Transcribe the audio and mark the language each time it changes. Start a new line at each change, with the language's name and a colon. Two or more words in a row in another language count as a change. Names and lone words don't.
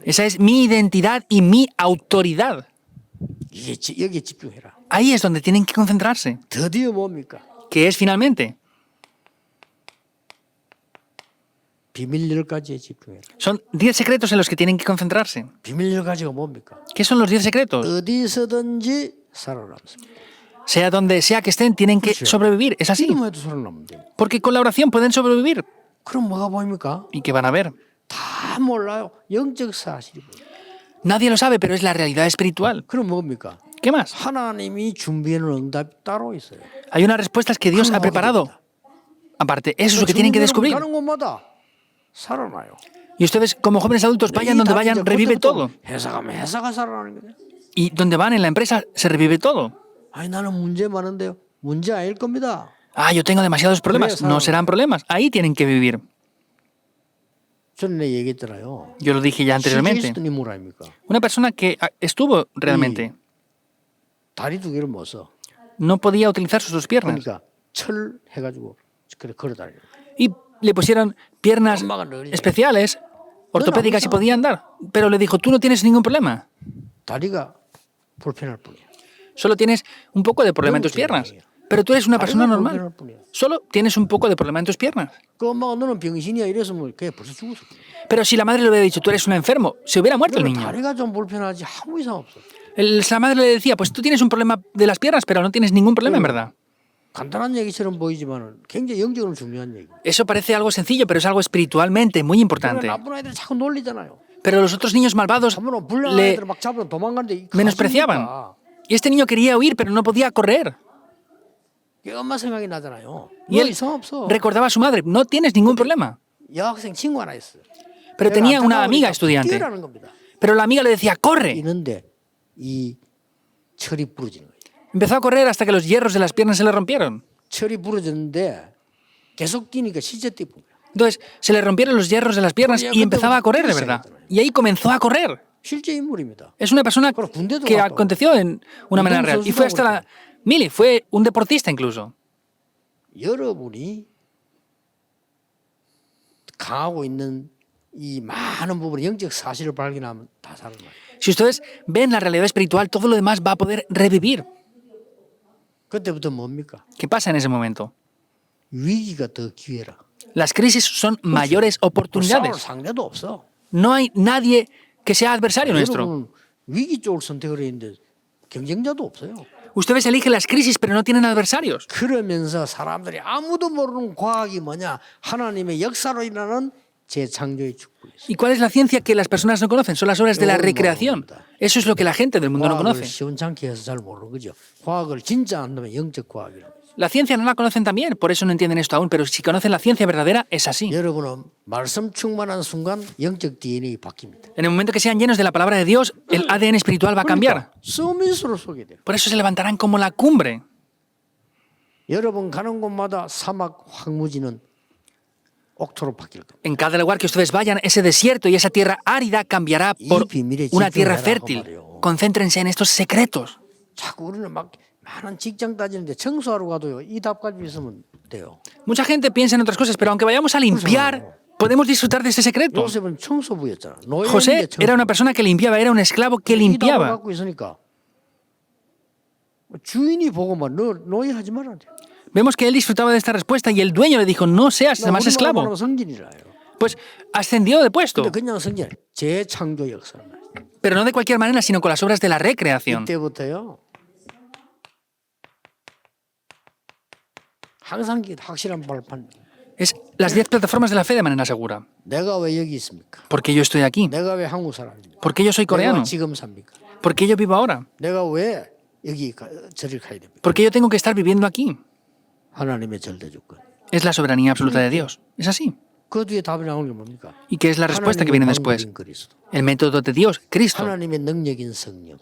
Spanish: Esa es mi identidad y mi autoridad.
Korean: 이게 여기에 집중해라.
Spanish: Ahí es donde tienen que concentrarse.
Korean: 드디어 뭡니까?
Spanish: ¿Qué es finalmente?
Korean: 비밀열까지에 집중해라.
Spanish: Son 10 secretos en los que tienen que concentrarse.
Korean: 비밀열까지가 뭡니까?
Spanish: ¿Qué son los 10 secretos?
Korean: 어디서든지 살아남습니다.
Spanish: Sea donde sea que estén, tienen que sobrevivir. Es así.
Korean: 기도만 해도 살아남는데.
Spanish: Porque con la oración pueden sobrevivir.
Korean: 그럼 뭐가 보입니까?
Spanish: ¿Y qué van a ver?
Korean: 다 다 몰라요. 영적 사실이고요.
Spanish: Nadie lo sabe, pero es la realidad espiritual.
Korean: 그럼 뭡니까?
Spanish: ¿Qué más?
Korean: 하나님이 준비해놓은 응답이 따로 있어요.
Spanish: Hay unas respuestas que Dios ha preparado. Aparte, eso es lo que tienen que descubrir.
Korean: 가는 곳마다 살아나요.
Spanish: Y ustedes, como jóvenes adultos, vayan donde vayan, revive todo.
Korean: 회사 가면 회사가 살아나는 거예요.
Spanish: Y donde van en la empresa, se revive todo.
Korean: 아니 나는 문제 많은데요. 문제 아닐 겁니다.
Spanish: Ah, yo tengo demasiados problemas. No serán problemas. Ahí tienen que vivir.
Korean: 전에 얘기했잖아요.
Spanish: Yo lo dije ya anteriormente.
Korean: 있었던 인물 아닙니까?
Spanish: Una persona que estuvo realmente
Korean: 다리 두 개를 못 써.
Spanish: no podía utilizar sus dos piernas.
Korean: 그러니까 철 해가지고 그래 걸어 다니는.
Spanish: Y le pusieron piernas
Korean: 엄마가 늘
Spanish: especiales, ortopédicas y podía andar. Pero le dijo, tú no tienes ningún problema.
Korean: 다리가 불편할 뿐이야.
Spanish: Solo tienes un poco de problema en tus piernas. Pero tú eres una persona
Korean: 다리가
Spanish: normal.
Korean: 불편할 뿐이야.
Spanish: Solo tienes un poco de problema en tus piernas.
Korean: 그 엄마가 너는 병신이야 이랬으면 걔 벌써 죽었어.
Spanish: Pero si la madre le hubiera dicho, tú eres un enfermo, se hubiera muerto el niño.
Korean: 다리가 좀 불편하지 아무 이상 없어.
Spanish: La madre le decía, pues tú tienes un problema de las piernas, pero no tienes ningún problema en verdad.
Korean: 간단한 얘기처럼 보이지만 굉장히 영적으로 중요한 얘기.
Spanish: Eso parece algo sencillo, pero es algo espiritualmente muy importante.
Korean: 나쁜 아이들 자꾸 놀리잖아요.
Spanish: Pero los otros niños malvados
Korean: 한번 불량한
Spanish: le
Korean: 아이들 막 잡으면 도망가는데
Spanish: menospreciaban. Y este niño quería huir, pero no podía correr.
Korean: 엄마 생각이 나잖아요.
Spanish: Y él
Korean: 이상 없어.
Spanish: recordaba a su madre, no tienes ningún problema.
Korean: 여학생 친구 하나 있어.
Spanish: Pero tenía una amiga estudiante.
Korean: 뛰라는 겁니다.
Spanish: Pero la amiga le decía, corre.
Korean: 이는데 이 철이 부러지는 거예요.
Spanish: Empezó a correr hasta que los hierros de las piernas se le rompieron.
Korean: 철이 부러졌는데 계속 뛰니까 실제 뛰고.
Spanish: Entonces se le rompieron los hierros de las piernas y empezaba a correr de verdad. Y ahí comenzó a correr.
Korean: 실제 인물입니다.
Spanish: Es una persona que aconteció en una manera real. Y fue hasta la Mili, fue un deportista incluso.
Korean: 여러분이 강하고 있는 이 많은 부분 영적 사실을 발견하면 다 살아나요.
Spanish: Si ustedes ven la realidad espiritual, todo lo demás va a poder revivir.
Korean: 그때부터 뭡니까?
Spanish: ¿Qué pasa en ese momento?
Korean: 위기가 더 기회라.
Spanish: Las crisis son mayores
Korean: 싸울
Spanish: oportunidades.
Korean: 상대도 없어.
Spanish: No hay nadie que sea adversario nuestro.
Korean: 여러분은 위기 쪽을 선택을 했는데 경쟁자도 없어요.
Spanish: Ustedes eligen las crisis, pero no tienen adversarios.
Korean: 그러면서 사람들이 아무도 모르는 과학이 뭐냐? 하나님의 역사로 일어나는 재창조의 축복이었어요.
Spanish: ¿Y cuál es la ciencia que las personas no conocen? Son las obras de la recreación. Eso es lo que la gente del mundo no
Korean: 과학을
Spanish: conoce.
Korean: 시원찮게 해서 잘 모르는 거죠. 과학을 진짜 안다면 영적 과학이라고.
Spanish: La ciencia no la conocen también, por eso no entienden esto aún, pero si conocen la ciencia verdadera, es así.
Korean: 여러분은 말씀 충만한 순간 영적 DNA 바뀝니다.
Spanish: En el momento que sean llenos de la palabra de Dios, el ADN espiritual va a cambiar.
Korean: 서밋으로 쏘게 돼요.
Spanish: Por eso se levantarán como la cumbre.
Korean: 여러분 가는 곳마다 사막 황무지는 옥토로 바뀔 겁니다.
Spanish: En cada lugar que ustedes vayan, ese desierto y esa tierra árida cambiará por una tierra fértil. Concéntrense en estos secretos.
Korean: 자꾸 우리는 막 많은 직장 다니는데 청소하러 가도요. 이 답 가지고 있으면 돼요.
Spanish: Mucha gente piensa en otras cosas, pero aunque vayamos a limpiar, podemos disfrutar de ese secreto.
Korean: 요셉은 청소부였잖아.
Spanish: José era una persona que limpiaba, era un esclavo que
Korean: 이 답을
Spanish: limpiaba.
Korean: 갖고 있으니까 주인이 보고만 너 노예 하지 말아야 돼.
Spanish: Vemos que él disfrutaba de esta respuesta y el dueño le dijo, no seas más esclavo.
Korean: 성진이라요.
Spanish: Pues ascendió de puesto,
Korean: 근데 그냥 성진 재창조 역사를.
Spanish: pero no de cualquier manera, sino con las obras de la recreación.
Korean: 이때부터요. 항상 확실한 발판.
Spanish: Es las 10 plataformas de la fe de manera segura.
Korean: 내가 왜 여기 있습니까?
Spanish: ¿Por qué yo estoy aquí?
Korean: 내가 왜 한국 사람입니까?
Spanish: ¿Por qué yo soy
Korean: 내가
Spanish: coreano?
Korean: 지금 삽니까?
Spanish: ¿Por qué yo vivo ahora?
Korean: 내가 왜 여기 저를 가야 됩니까?
Spanish: ¿Por qué yo tengo que estar viviendo aquí?
Korean: 하나님의 절대 조건.
Spanish: Es la soberanía absoluta de Dios. Es así.
Korean: 그 뒤에 답이 나오는 게 뭡니까?
Spanish: ¿Y qué es la respuesta que viene después?
Korean: 방법인 그리스도.
Spanish: El método de Dios, Cristo.
Korean: 하나님의 능력인 성령.